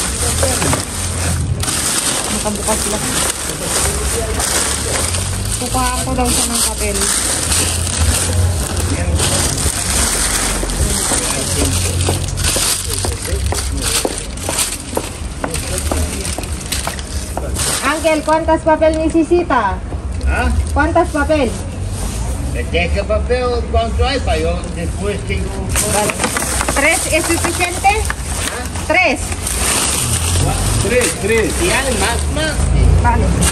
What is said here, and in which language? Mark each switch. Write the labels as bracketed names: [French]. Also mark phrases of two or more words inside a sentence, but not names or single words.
[Filipino] Nakabukas lang. Kukuhaan ko daw siya ng papel. Uncle, [Spanish] ¿cuántas papel necesita? ¿Ah? ¿Cuántas papel? ¿Qué papel cuánto hay para yo después tengo? Vale. ¿Tres es suficiente? ¿Ah? Tres. Tres. Si hay más. Vale.